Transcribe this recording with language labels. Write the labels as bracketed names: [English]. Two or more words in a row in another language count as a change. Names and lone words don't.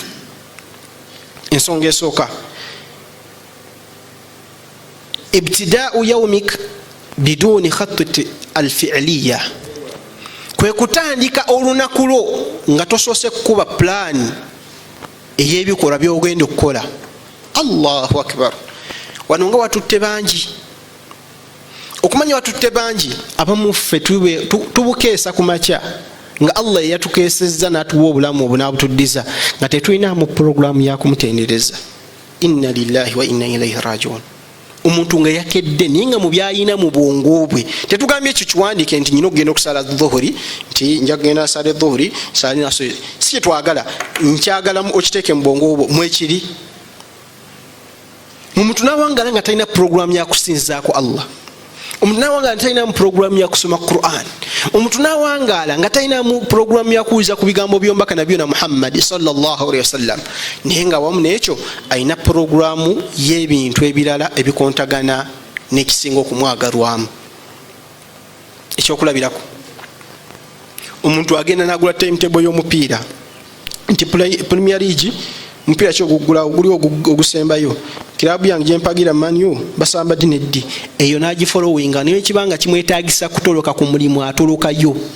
[Ganda] Ensonga esooka, [Arabic] ابتداء يومك بدون خطة الفعلية, [Ganda] kwe kutandika olunaku lwo nga tosoose kukuba pulaani ey'ebikolwa by'ogenda okukola. [Arabic] الله أكبر. [Ganda] Wano nga watutte bangi, okumanya watutte bangi, abamu ffe tubukeesa ku makya nga Allah yatukeesezza n'atuwa obulamu obunaabutuddiza nga tetulina mu puroguramu yakumutendereza. [Arabic] إنا لله وإنا إليه راجعون. [Ganda] Omuntu nga yakedde naye nga mu byayina mu bwongo bwe, tetugambye ekyo kiwandiike nti nyina okugenda okusala dhuhuri, nti nja kugenda asala dhuhuri salina so, si kyetwagala. Nkyagala okiteeke mu bwongo bwo mwekiri. Omuntu n'awangala nga talina puroguramu yakusinzaako Allah. Omuntu n'awangala nga talina mu puroguramu yakusoma Quran. Omuntu n'awangala nga talina mu puroguramu yakuwuliza ku bigambo by'omubaka [Arabic] نبينا محمد صلى الله عليه وسلم, [Ganda] naye nga wamu n'ekyo alina puroguramu y'ebintu ebirala ebikontagana n'ekisinga okumwagalwamu. Ekyokulabirako, omuntu agenda n'agula timetable y'omupiira nti Premier League mupiira ki ogugula, oguli ogusembayo, kilabu yange gyempagira Man U basamba dineddi, eyo n'agifollowinga naye ekibanga kimwetaagisa kutoloka ku mulimu atolokayo.